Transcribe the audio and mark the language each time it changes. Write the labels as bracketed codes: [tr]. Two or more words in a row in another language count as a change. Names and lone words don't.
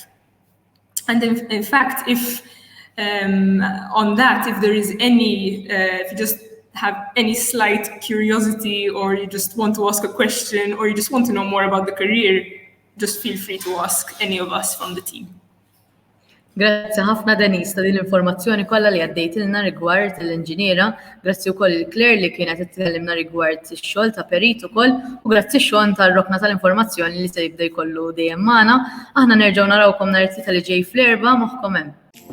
[en] And in fact, if there is if you just have any slight curiosity or you just want to ask a question or you just want to know more about the career, just feel free to ask any of us from the team. [mt] Grazzi ħafna Denise ta' din l-informazzjoni kollha li għaddejtilna rigward l-inġiniera, grazzi wkoll il-Claire li kienet titkellimna rigward ix-xogħol ta' perit ukoll u grazzi Shaun tar-rokna tal-informazzjoni li se jibda jkollu dejjem magħna. Aħna nerġgħu narawkom nhar it-tlieta li ġej fl-erba' moħħkom hemm.